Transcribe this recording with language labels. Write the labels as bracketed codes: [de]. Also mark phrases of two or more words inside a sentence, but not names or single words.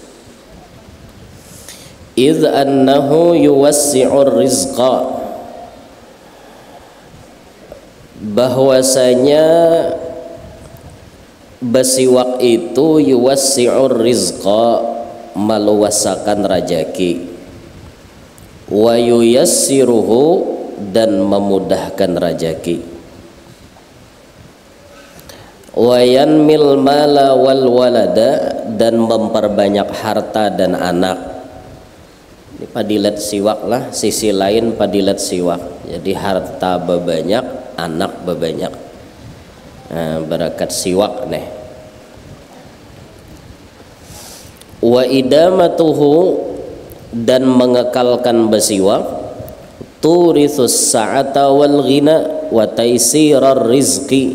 [ar] إذ أنه يوسع الرزق, [bjn] bahwasanya basiwak itu [ar] يوسع الرزق, [bjn] meluasakan rajaki, [ar] وييسره, [bjn] dan memudahkan rajaki, [ar] وينمي المال والولد, [bjn] dan memperbanyak harta dan anak. Ini padilat siwak lah, sisi lain padilat siwak. Jadi harta bebanyak, anak bebanyak. Barakat siwak nih. [ar] وإدامته, [bjn] dan mengekalkan basiwak, [ar] تورث السعة والغنى وتيسير الرزق.